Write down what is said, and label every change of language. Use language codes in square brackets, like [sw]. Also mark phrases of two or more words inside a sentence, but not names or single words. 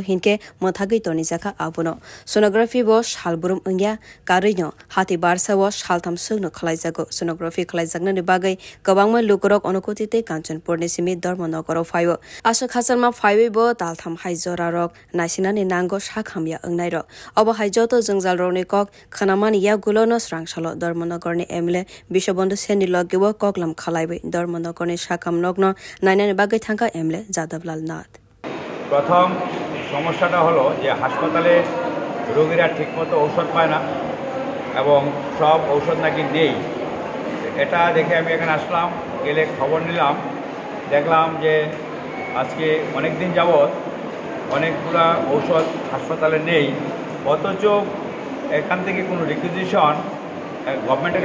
[trp] Hinke Mothagi Toni Jaka Abuno Sonography bo Shalburum Ungya Karino Hati Barsa bo Shaltham Sugno Khlaijago Sonography Khlaijagna ni bagai Kabangma Lukurok Onokotite Kanchanpur ni Simi Dormonogoro 5 Asha Khasalma 5 bo Taltham Haijora Rok Naisina ni Nango Shakhamya Angnai Rok Obo Haijoto Jungjal Roni Kok Khanamani Yagulo no Srangshalo Dormonogor ni MLA Bishobondu Seni Logewo Koklam Khalaibe Dormonogor ni Shakhamnogno Nainani bagai thangka MLA Jadab Lal Nath [bn] প্রথম সমস্যাটা হলো যে হাসপাতালে রোগীরা ঠিকমতো ঔষধ পায় না এবং সব ঔষধ নাকি নেই এটা দেখে আমি এখানে আসলাম গেলে খবর নিলাম দেখলাম যে আজকে অনেক দিন যাবত অনেকগুলা ঔষধ হাসপাতালে নেই অথচ এখান থেকে কোনো [en] requisition government